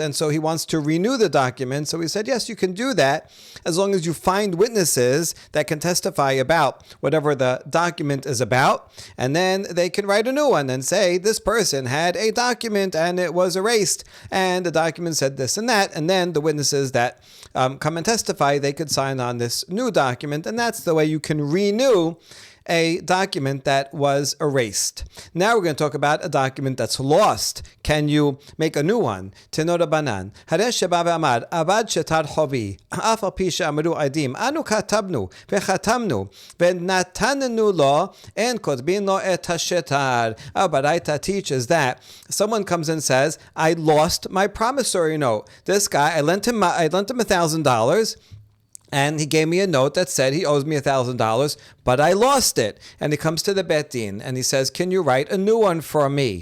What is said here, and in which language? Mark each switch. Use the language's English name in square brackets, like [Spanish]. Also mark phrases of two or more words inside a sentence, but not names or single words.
[English] And so he wants to renew the document. So we said, "Yes, you can do that, as long as you find witnesses that can testify about whatever the document is about, and then they can write a new one and say this person had a document and it was erased, and the document said this and that, and then the witnesses that come and testify, they could sign on this new document, and that's the way you can renew a document that was erased." Now we're going to talk about a document that's lost. Can you make a new one? [Hebrew] תנו רבנן. הרי שבא ואמר, אבד שטר חובי, אף על פי שאמרו עדים, אנו כתבנו, וחתמנו, ונתנוהו לו, אין כותבין לו את השטר. [English] Our Baraita teaches that someone comes and says, "I lost my promissory note. This guy, I lent him $1,000, and he gave me a note that said he owes me $1,000, but I lost it." And he comes to the Bet Din and he says, "Can you write a new one for me?"